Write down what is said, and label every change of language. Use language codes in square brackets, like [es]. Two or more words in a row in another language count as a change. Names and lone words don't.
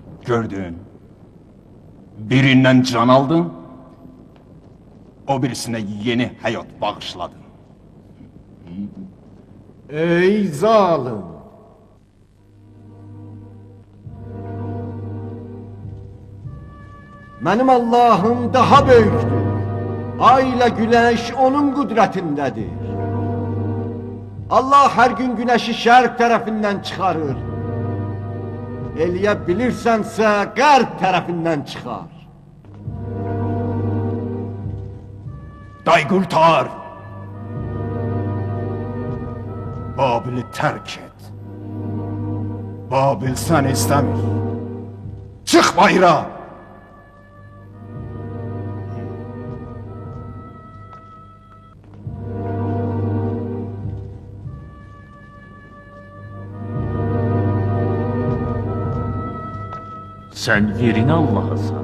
[tr] Gördün. Birinden can aldın, o birisine yeni hayat bağışladın. Ey zalim! [az] Mənim Allahım daha böyükdür. Ay ilə güneş onun qüdrətindədir. Allah hər gün güneşi şərq tərəfindən çıxarır. Eləyə bilirsənsə qərb tərəfindən çıxar. [tr] Day kurtar! Babil'i terk et. Babil seni istemir. Çık bayrağa! Sen yerin Allah'ısan.